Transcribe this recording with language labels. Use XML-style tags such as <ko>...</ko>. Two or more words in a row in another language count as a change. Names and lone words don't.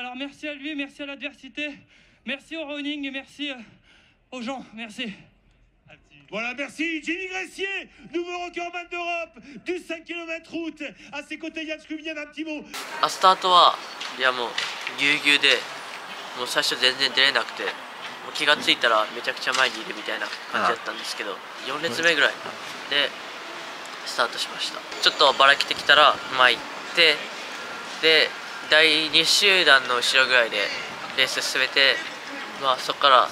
<fr>Alors merci à lui, merci à l'adversité, merci au running et merci aux gens. Merci. Voilà, merci Jimmy Gressier, nouveau recordman d'Europe du 5 km route. À ses côtés, Jan Schrup, vient un petit mot.</fr> <ja>スタートはいやもうぎゅうぎゅうでもう最初全然出れなくて、もう気がついたらめちゃくちゃ前にいるみたいな感じだったんですけど、4列目ぐらいでスタートしました。ちょっとばらけてきたら前行って、で第2集団の後ろぐらいでレース進めて、そこから</ja>